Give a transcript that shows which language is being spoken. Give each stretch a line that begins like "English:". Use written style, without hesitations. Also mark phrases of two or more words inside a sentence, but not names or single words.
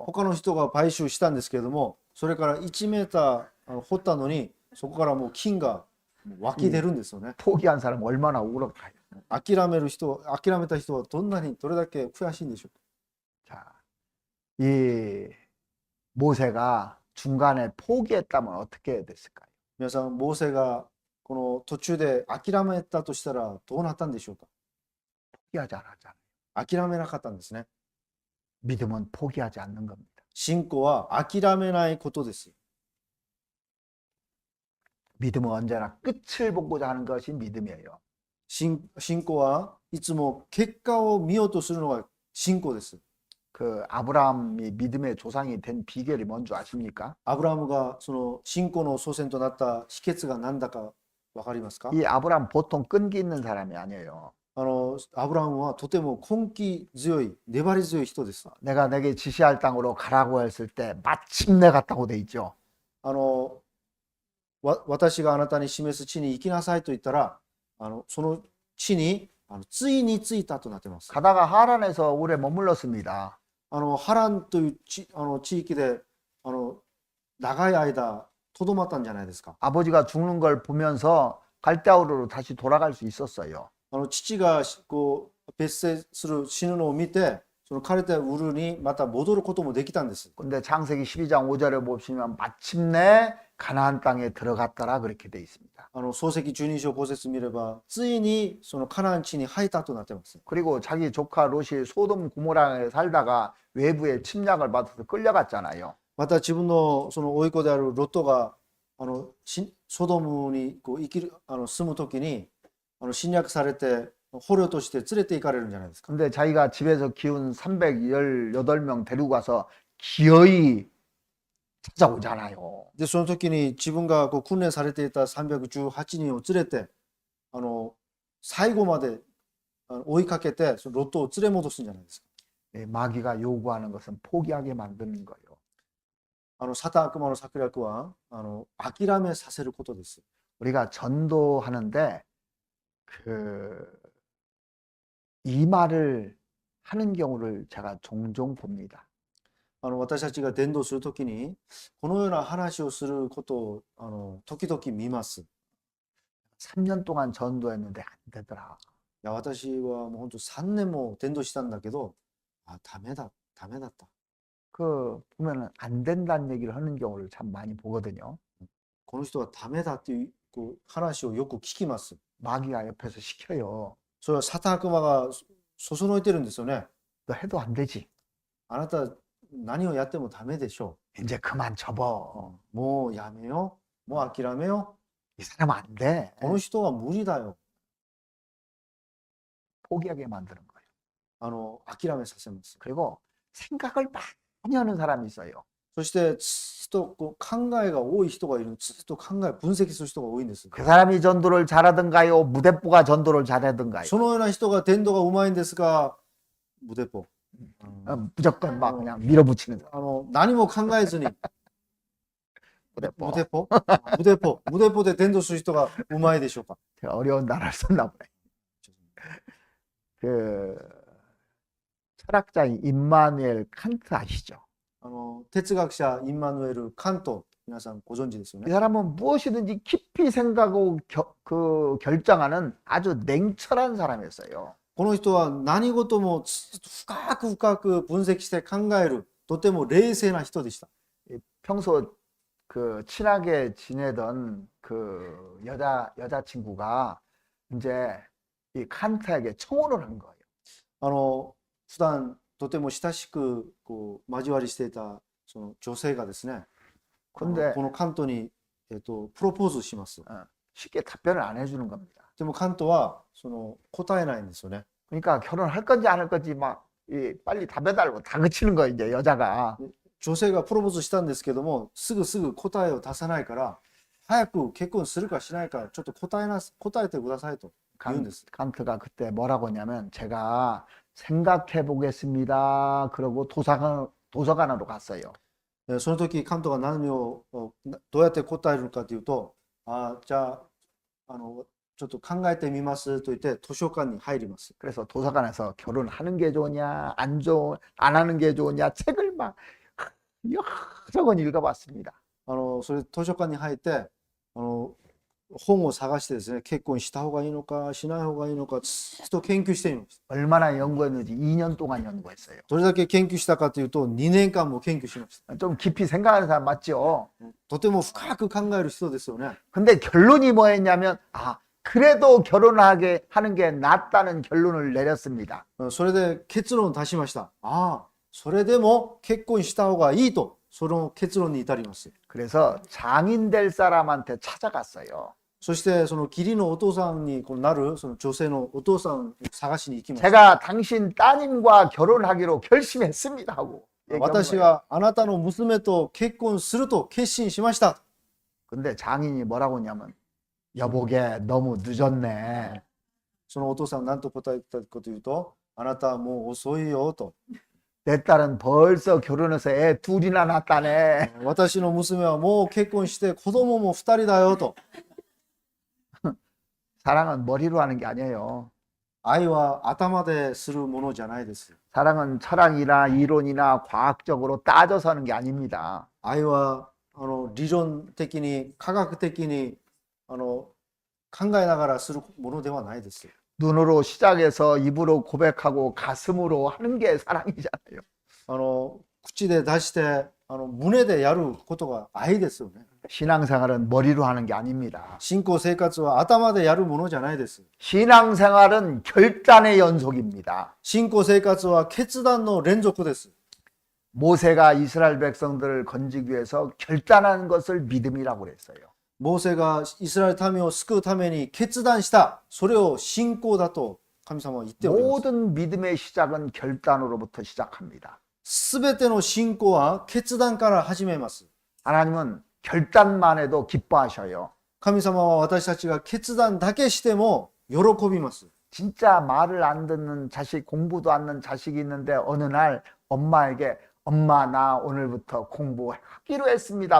Japanese: 他の人が買収したんですけれども、それから1メーター掘ったのに、そこからもう金が湧き出るんですよね。
Korean: 포기한 사람 얼마나 울었까요?
Japanese: 諦めた人はどれだけ悔しいんでしょうか。
Korean: 자, 이 모세가 중간에 포기했다면 어떻게 됐을까요?
Japanese: 皆さん、モーセがこの途中で諦めたとしたらどうなったんでしょうか。
Korean: 포기하지 않았잖아요.
Japanese: 諦めなかったんですね。
Korean: 믿음은 포기하지 않는 겁니다.
Japanese: 信仰は諦めないことです。
Korean: 믿음은 언제나 끝을 보고자 하는 것이 믿음이에요.
Japanese: 信仰はいつも結果を見ようとするのが信仰です。
Korean: 그 아브라함이 믿음의 조상이 된 비결이 뭔지 아십니까?
Japanese: アブラムがその信仰の祖先となった秘訣が何だかわかりますか？
Korean: 이 아브라함 보통 끈기 있는 사람이 아니에요.
Japanese: アブラムはとても根気強い、粘り強い人です。
Korean: 내가 내게 지시할 땅으로 가라고 했을 때 마침내 갔다고 돼 있죠.
Japanese: 私があなたに示す地に行きなさいと言ったら、その地についに着いたとなっています。
Korean: 가다가 하란에서 오래 머물렀습니다.
Japanese: ハランという地域で長い間とどまったんじゃないですか。
Korean: 아버지가 죽는 걸 보면서 갈대아우르로 다시 돌아갈 수 있었어요.
Japanese: 父がこう別姓する死ぬのを見て、その彼とウルにまた戻ることもできたんです。
Korean: 근데 창세기 12장 5절에 보시면 마침내 가나안 땅에 들어갔더라 그렇게 돼 있습니다.
Japanese: 創世記12章5節見れば、ついにそのカナン地に入ったとなっています。
Korean: 그리고 자기 조카 롯이 소돔 고모라에 살다가 외부에 침략을 받아서 끌려갔잖아요.
Japanese: また自分のその甥っ子であるロットがソドムにこう住む時に侵略されて捕虜として連れて行かれるんじゃないですか。
Korean: 근데 자기가 집에서 키운 318명 데리고 가서 기어이 찾아오잖아요.
Japanese: でその時に自分がこう訓練されていた318人を連れて最後まで追いかけてそのロットを連れ戻すんじゃないですか。
Korean: 마귀가 요구하는 것은 포기하게 만드는 거예요.
Japanese: サタン悪魔の策略は諦めさせることです。
Korean: 우리가 전도하는데 이 말을 하는 경우를 제가 종종 봅니다.
Japanese: 私たちが伝道するときにこのような話をすることを時々見ます。
Korean: 3년 동안 전도했는데 안 되더라.
Japanese: いや、私はもう本当3年も伝道したんだけど、あ、ダメだった。
Korean: 그 보면은 안 된다는 얘기를 하는 경우를 참 많이 보거든요.
Japanese: この人はダメだっていうこう話をよく聞きます。
Korean: 마귀가 옆에서 시켜요.
Japanese: それはサタン悪魔がそそのいてるんですよね。
Korean: 너 해도 안 되지.
Japanese: あなた何をやってもダメでしょ
Korean: 이제 그만 접어.
Japanese: う。もうやめよう。もう諦めよ
Korean: 이 사람 안 돼.
Japanese: う。この人は無理だよ。
Korean: 포기하게 만드는 거예요.
Japanese: 諦めさせます。
Korean: 그리고 생각을 많이 하는 사람이 있어요.
Japanese: そしてずっとこう考えが多い人がいる。ずっと分析する人が多いんです。
Korean: 그 사람이 전도를 잘하든가요? 무대뽀가 전도를 잘하든가요?
Japanese: そのような人が伝道がうまいんですが、無鉄砲。
Korean: 무조건 막 그냥 밀어붙이는 사람.
Japanese: 何も考えずに
Korean: 무대뽀.
Japanese: 無鉄砲無鉄砲で伝道する人がうまいでしょうか。
Korean: 제가 어려운 단어를 썼나 보네. 그 철학자인 임마누엘 칸트 아시죠?
Japanese: 哲学者インマヌエル・カント、皆さんご存知ですよ
Korean: 이
Japanese: ね。
Korean: 사람은 무엇이든지 깊이 생각하고 결정하는 아주 냉철한 사람이었어요.
Japanese: この人は何事も深く深く分析して考える、とても冷静な人でした。
Korean: 평소 그 친하게 지내던 그 여자친구가 이제 이 칸트에게 청혼을 한 거예요.
Japanese: 普段とても親しくこう交わりしていたその女性がですね、
Korean: 근데
Japanese: このカントに、プロポーズします。
Korean: 쉽게 답변을 안 해주는 겁니다.
Japanese: でもカントはその答えないんですよね。
Korean: 그러니까 결혼할 건지 안 할 건지 막 빨리 답해달라고 다그치는 거예요, 이제 여자가.
Japanese: 女性がプロポーズしたんですけども、すぐ答えを出さないから、早く結婚するかしないかちょっと答えてくださいと言うんです。
Korean: 칸트가 그때 뭐라고 했냐면 제가 생각해 보겠습니다. 그러고 도서관으로 갔어요.
Japanese: その時カントが何をどうやって答えるかというと、じゃあちょっと考えてみますと言って図書館に入ります。
Korean: 그래서 도서관에서 결혼하는 게 좋으냐, 안 하는 게 좋으냐 책을 막 여러 권 읽어봤습니다.
Japanese: それ図書館に入って本を探してですね、結婚した方がいいのかしない方がいいのかずっと研究しています。
Korean: 얼마나 연구했는지 2년 동안 연구했어요.
Japanese: どれだけ研究したかというと2年間も研究しました。
Korean: 좀 깊이 생각하는 사람 맞죠?
Japanese: とても深く考える人ですよね。
Korean: 근데 결론이 뭐였냐면 그래도 결혼하게 하는 게 낫다는 결론을 내렸습니다.
Japanese: それで結論を出しました。それでも結婚した方がいいと、その結論に至ります。
Korean: 그래서 장인 될 사람한테 찾아갔어요.
Japanese: そしてその義理のお父さんになるその女性のお父さんを探しに行きました。
Korean: 제가 당신 따님과 결혼하기로 결심했습니다 하고
Japanese: 私はあなたの娘と結婚すると決心しました。
Korean: 근데 장인이 뭐라고 했냐면 여보게 너무 늦었네.
Japanese: そのお父さん何と答えたかというと、あなたはもう遅いよと。
Korean: 내 딸은 벌써 결혼해서 애 둘이나 낳았다네.
Japanese: 私の娘はもう結婚して子供も2人だよと。
Korean: 사랑은 머리로 하는 게 아니에요.
Japanese: 愛は頭でするものじゃないです。
Korean: 사랑은 철학이나 이론이나 과학적으로 따져서 하는 게 아닙니다.
Japanese: 愛は理論的に科学的に考えながらするものではないです。
Korean: 눈으로 시작해서 입으로 고백하고 가슴으로 하는 게 사랑이잖아요.
Japanese: 口で出して胸でやることが愛ですよね。
Korean: 신앙생활은 머리로 하는 게 아닙니다.
Japanese: 信仰生活は頭でやるものじゃないです。
Korean: 신앙생활은 결단의 연속입니다.
Japanese: 信仰生活は決断の連続です。
Korean: 모세가 이스라엘 백성들을 건지기 위해서 결단한 것을 믿음이라고 그랬어요.
Japanese: モーセがイスラエル民を救うために決断した。それを信仰だと神様は言っております。
Korean: 모든 믿음의 시작은 결단으로부터 시작합니다.
Japanese: すべての信仰は決断から始めます。
Korean: 하나님은 결단만 해도 기뻐하셔요.
Japanese: 神様は私たちが決断だけしても喜びます。
Korean: 진짜 말을 안 듣는 자식, 공부도 안 하는 자식이 있는데 어느 날 엄마에게 엄마 나 오늘부터 공부하기로 했습니다.